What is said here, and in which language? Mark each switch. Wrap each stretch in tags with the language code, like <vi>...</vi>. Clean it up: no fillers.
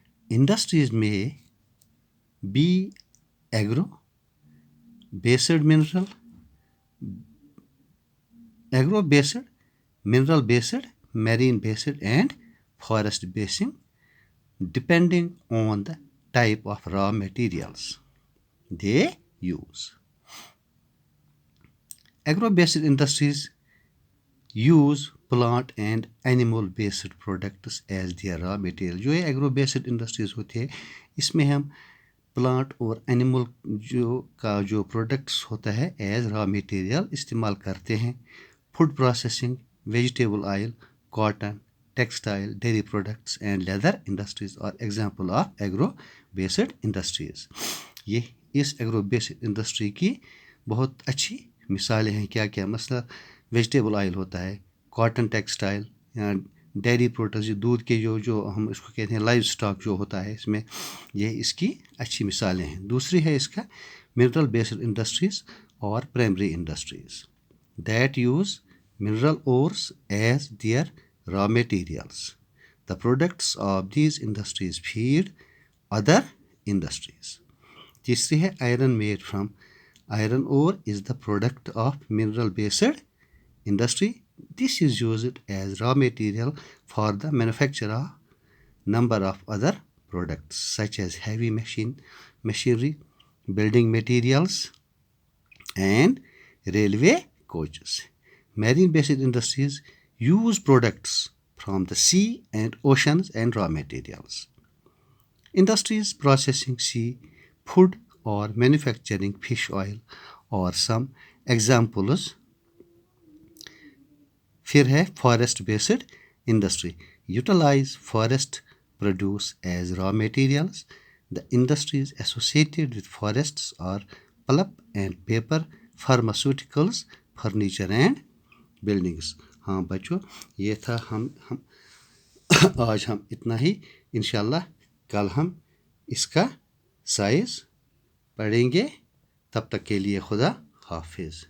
<en>Industries میں be agro based mineral, agro based, mineral based, marine based, and forest based, depending on the type of raw materials they use. Agro-based industries use plant and animal based products as their raw material.</en> <ur>جو یہ agro based industries ہوتی ہے اس میں ہم plant اور animal جو products ہوتا ہے</ur> <en>as raw material</en> <ur>استعمال کرتے ہیں.</ur> <en>Food processing, vegetable oil, cotton, textile, dairy products, and leather industries are example of agro-based industries.</en> <ur>یہ اس agro-based industry کی بہت اچھی مثالیں ہیں. کیا کیا مثلا ویجیٹیبل آئل ہوتا ہے, کاٹن ٹیکسٹائل, ڈیری پروڈکٹس, دودھ کے جو ہم اس کو کہتے ہیں لائیو اسٹاک جو ہوتا ہے, اس میں یہ اس کی اچھی مثالیں ہیں. دوسری ہے اس کا</ur> <en>Mineral based industries اور primary industries that use mineral ores as their raw materials. The products of these industries feed other industries.</en> <ur>تیسری ہے</ur> <en>iron made from iron ore is the product of mineral based industry. This is used as raw material for the manufacture of number of other products such as heavy machinery, building materials, and railway coaches. Marine based industries use products from the sea and oceans and raw materials. Industries processing sea food or manufacturing fish oil or some examples.</en> <ur>پھر ہے</ur> <en>forest based industry, utilize forest produce as raw materials. The industries associated with forests are pulp and paper, pharmaceuticals, furniture and buildings.</en> <ur>ہاں بچوں، یہ تھا ہم آج ہم اتنا ہی. انشاءاللہ کل ہم اس کا سائز پڑھیں گے. تب تک کے لیے خدا حافظ.</ur>